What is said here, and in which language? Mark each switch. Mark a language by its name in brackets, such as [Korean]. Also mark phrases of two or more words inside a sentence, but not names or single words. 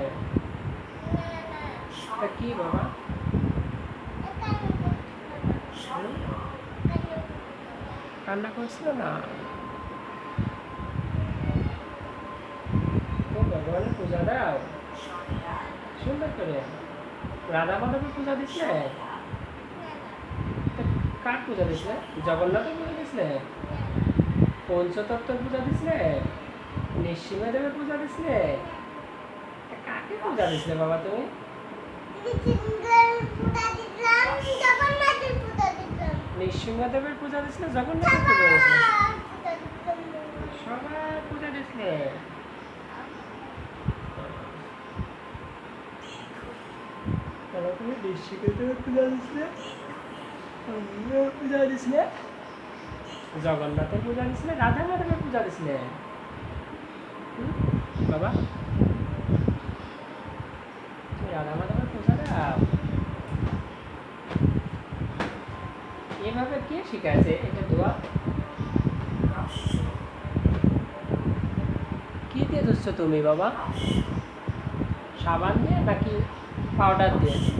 [Bangla] কি বাবা কান্না করছিল না তো ভগবানের পূজা দাও সুন্দর করে রাধা মাধবের পূজা দিছিলে কার পূজা দিছিলে জগন্নাথের পূজা দিছিলে পঞ্চতত্ত্বের পূজা দিছিলে নৃসিংহদেবের পূজা দিছিলে কাকে পূজা দিছিলে বাবা তুমি নৃসিংহদেবের পূজা দিছিলে জগন্নাথের পূজা দিছিলে সবার পূজা দিছিলে তুমি নৃসিংহদেবের পূজা দিছিলে পূজা দিছিলে জগন্নাথের পূজা দিছিলে রাধা মাধবের পূজা দিছিলে বাবা রাধা মাধবের পূজা দাও এভাবে কে শিখাইছে এটা দোয়া কি দিয়ে ধুচ্ছ তুমি বাবা সাবান দিয়ে নাকি পাউডার দিয়ে